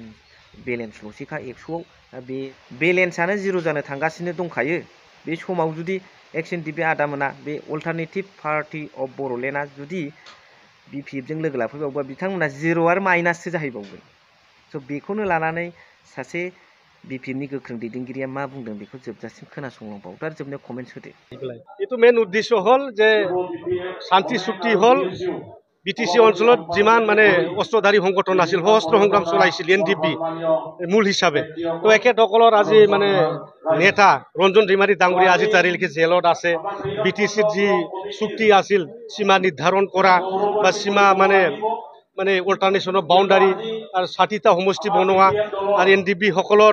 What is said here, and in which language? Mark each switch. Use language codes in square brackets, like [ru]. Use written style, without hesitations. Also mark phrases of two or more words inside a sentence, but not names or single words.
[brx] बेलेन्सल'सैखा 100आव बे बेलेन्सआनो जिर' जानो थांगासिनो दंखायो बे समाव जुदि एक्स एन डि पि आदामोना बे अल्टारनेटिभ पार्टि अफ बर'लेण्डआ जुदि BPF जों लोगो लाफैबावोबा बिथांमोना जिर' आरो माइनाससो जाहैबावगोन स' बेखौनो लानानै सासे BPF नि गोख्रों दैदेनगिरिया मा बुंदों बेखौ जोबजासिम खोनासंलांबावदो आरो जोबनायाव कमेन्ट्स होदो [as] এইটো মেইন উদ্দেশ্য হল যে শান্তি চুক্তি হল BTC অঞ্চলত যিমান মানে অস্ত্ৰধাৰী সংগঠন আছিল সশস্ত্ৰ সংগ্ৰাম চলাইছিল NDP মূল হিচাপে তো এখেতসকলৰ আজি মানে নেতা ৰঞ্জন ধিমাৰী ডাঙৰীয়া আজি তাৰিখে জেলত আছে BTCৰ যি চুক্তি আছিল সীমা নিৰ্ধাৰণ কৰা বা সীমা মানে মানে অল্টাৰনেশ্যনৰ বাউণ্ডাৰী আৰু 60টা সমষ্টি বনোৱা আৰু NDP সকলৰ